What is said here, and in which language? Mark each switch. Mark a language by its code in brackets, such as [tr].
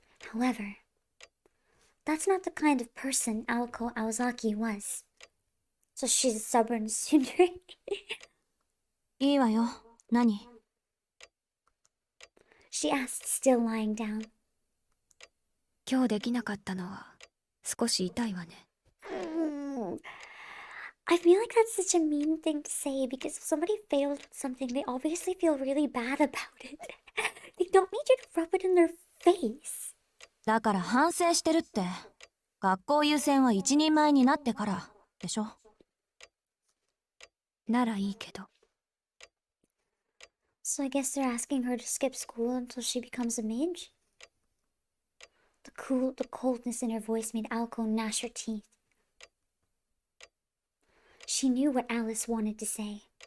[en] However, that's not the kind of person Alko Aozaki was. So she's a stubborn tsundere. [ja] いいわよ。何？ [en] She asked, still lying down. [ja] 今日できなかったのは少し痛いわね。 [en] I feel like that's such a mean thing to say because if somebody failed at something, they obviously feel really bad about it. They don't need you to rub it in their face. [ja] だから反省してるって。学校優先は一人前になってからでしょ。ならいいけど。 [en] So I guess they're asking her to skip school until she becomes a mage? The coldness in her voice made Alko gnash her teeth. She knew what Alice wanted to say.